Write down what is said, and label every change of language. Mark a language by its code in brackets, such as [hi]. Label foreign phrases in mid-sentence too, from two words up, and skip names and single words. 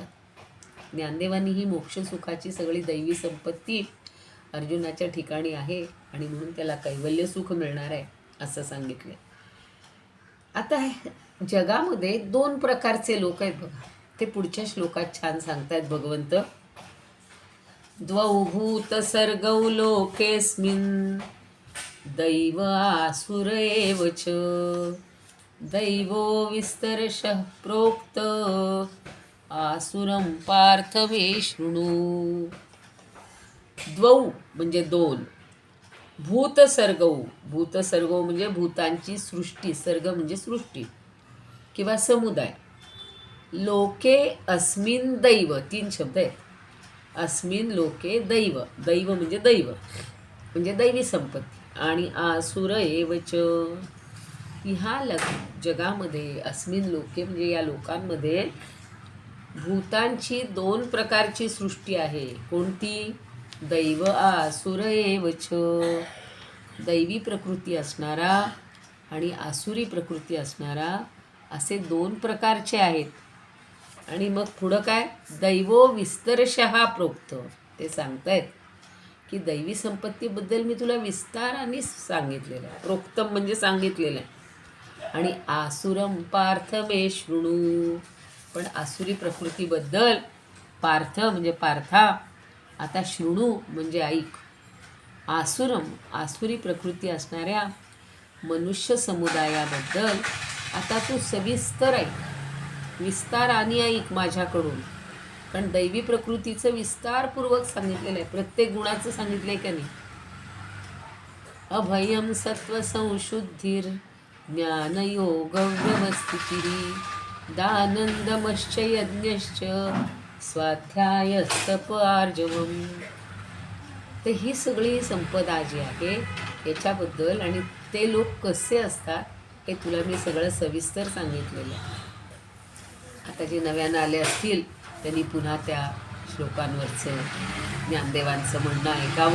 [mr] ज्ञानदेवांनी ही मोक्षसुखाची सगळी दैवी संपत्ती अर्जुनाच्या ठिकाणी आहे आणि म्हणून त्याला कैवल्य सुख मिळणार आहे असं सांगितलं. आता जगामध्ये 2 प्रकारचे लोक आहेत बघा. ते पुढच्या श्लोकात छान सांगतायत भगवंत. [sa] द्वौ भूत सर्गौ लोकेस्मिन् दैव आसुर एव च. दैवो विस्तरशः प्रोक्त आसुरं पार्थ मे शृणु. [mr] द्वौ म्हणजे 2. [sa] भूतसर्गौ भूतसर्गौ [mr] म्हणजे भूतांची सृष्टी. सर्ग म्हणजे सृष्टी किंवा समुदाय. [sa] लोके अस्मिन दैव [mr] 3 शब्द आहेत. [sa] अस्मिन लोके दैव दैव [mr] म्हणजे दैव म्हणजे दैवी संपत्ती आणि [sa] आसुर एवच. [mr] ह्या जगामध्ये [sa] अस्मिन लोके [mr] म्हणजे या लोकांमध्ये भूतांची 2 प्रकारची सृष्टी आहे. [sa] कोणती? दैव आसुर एवच. [mr] दैवी प्रकृती असणारा आणि आसुरी प्रकृती असणारा असे 2 प्रकारचे आहेत. आणि मग पुढं काय? [sa] दैवो विस्तरशः प्रोक्त. [mr] ते सांगतायत की दैवी संपत्तीबद्दल मी तुला विस्ताराने सांगितलेलं आहे. प्रोक्तम म्हणजे सांगितलेलं आहे. [sa] आणि आसुरम पार्थ मे शृणु. [mr] पण आसुरी प्रकृतीबद्दल पार्थ म्हणजे पार्था आता शृणु म्हणजे ऐक. आसुरम आसुरी प्रकृती असणाऱ्या मनुष्य समुदायाबद्दल आता तू सविस्तर ऐक. विस्ताराने ऐक माझ्याकडून, कारण दैवी प्रकृतीचं विस्तारपूर्वक सांगितलेलं आहे, प्रत्येक गुणाचं सांगितलं आहे का नाही. [sa] अभयम सत्वसंशुद्धिर ज्ञानयोगव्यवस्थितिः दानंदमश्च यज्ञश्च स्वाध्यायस्तप आर्जवम. [mr] तर ही सगळी संपदा जी आहे याच्याबद्दल आणि ते लोक कसे असतात हे तुला मी सगळं सविस्तर सांगितलेलं आहे. आता जे नव्यानं आले असतील त्यांनी पुन्हा त्या श्लोकांवरचं ज्ञानदेवांचं म्हणणं ऐकावं.